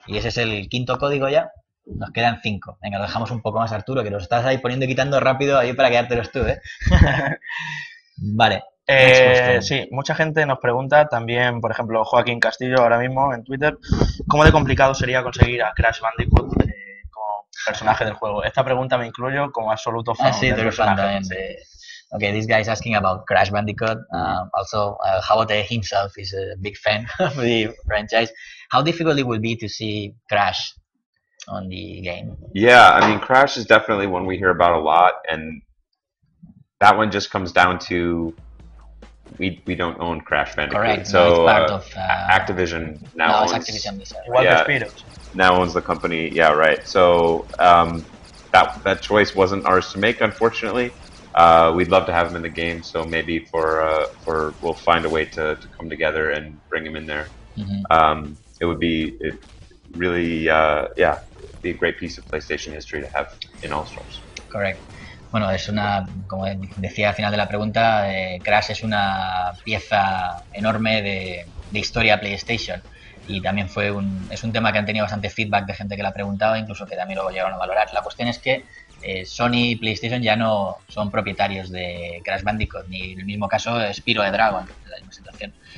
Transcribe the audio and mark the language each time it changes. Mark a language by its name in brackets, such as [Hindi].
[Spanish] Y ese es el quinto código ya. Nos quedan 5. Venga, lo dejamos un poco más, Arturo, que los estás ahí poniendo y quitando rápido ahí para quedártelos tú, ¿eh? Vale. Sí, mucha gente nos pregunta también, por ejemplo, Joaquín Castillo ahora mismo en Twitter, ¿cómo de complicado sería conseguir a Crash Bandicoot como personaje del juego? Esta pregunta me incluyo como absoluto fan sí, del personaje. [English] Okay, this guy is asking about Crash Bandicoot. Also, Javote himself is a big fan of the franchise. How difficult it will be to see Crash on the game? Yeah, I mean, Crash is definitely one we hear about a lot, and that one just comes down to we don't own Crash Bandicoot. Correct. So it's part of Activision now owns. Activision. Now owns the company. Yeah, right. So that choice wasn't ours to make, unfortunately. We'd love to have him in the game, so maybe we'll find a way to come together and bring him in there. It would be really be a great piece of PlayStation history to have in All-Stars. Correct. [Spanish] Bueno, como decía al final de la pregunta, Crash es una pieza enorme de historia PlayStation y también es un tema que han tenido bastante feedback de gente que la ha preguntado, incluso que también lo llegaron a valorar. La cuestión es que Sony y PlayStation ya no son propietarios de Crash Bandicoot, ni en el mismo caso Spyro the Dragon, en la misma situación.